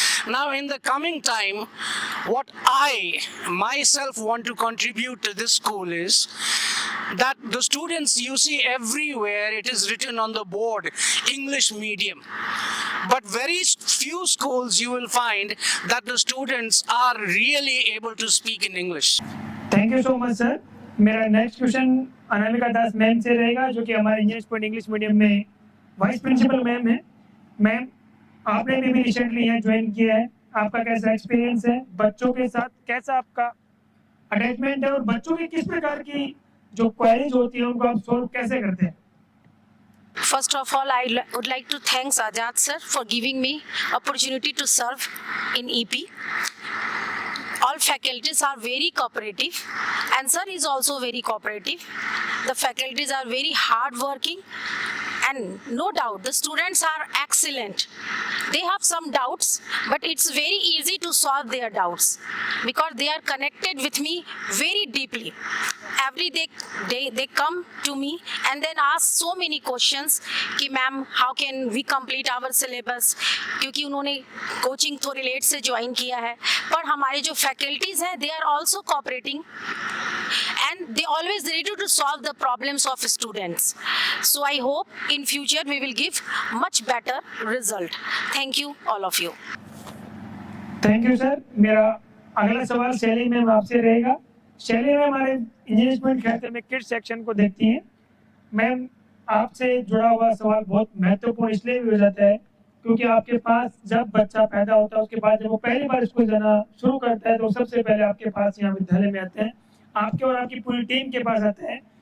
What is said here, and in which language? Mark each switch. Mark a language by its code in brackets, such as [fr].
[en] Now, in the coming time, what I myself want to contribute to this school is that the students you see everywhere, it is written on the board, English medium. But very few schools you will find that the students are really able to speak in English. Thank you so much sir. [hi] मेरा next question Anamika दास ma'am से रहेगा, जो कि हमारे engineers point English medium में vice principal ma'am है। Ma'am, आपने भी रिसेंटली यहाँ ज्वाइन किया है, आपका कैसा एक्सपीरियंस है, बच्चों के साथ कैसा आपका अटैचमेंट है, और बच्चों की किस प्रकार की जो क्वेरीज होती है उनको आप सोल्व कैसे करते हैं? [en] First of all, I would like to thank Sajad sir for giving me opportunity to serve in EP. All faculties are very cooperative, and sir is also very cooperative. The faculties are very hardworking, and no doubt the students are excellent. They have some doubts, but it's very easy to solve their doubts because they are connected with me very deeply. Every day they come to me and then ask so many questions [hi] कि ma'am [en] how can we complete our syllabus, [hi] क्योंकि उन्होंने coaching थोड़ी late से join किया है। पर हमारे जो फैकल्टीज हैं [en] they are also cooperating and they always ready to solve the problems of students. So I hope in future we will give much better result. Thank you all of you. Thank you sir. [hi] मेरा अगला सवाल शैली ma'am आपसे रहेगा। शैली ma'am हमारे engineers point खैतल में kids section को देखती हैं। मैम, आपसे जुड़ा हुआ सवाल बहुत महत्वपूर्ण इसलिए भी हो जाता है क्योंकि आपके पास जब बच्चा पैदा होता है उसके बाद जब वो पहली बार स्कूल जाना शुरू करता है तो सबसे पहले आपके पास यहाँ विद्यालय में आते हैं, आपके और आपकी पूरी टीम के पास आते हैं।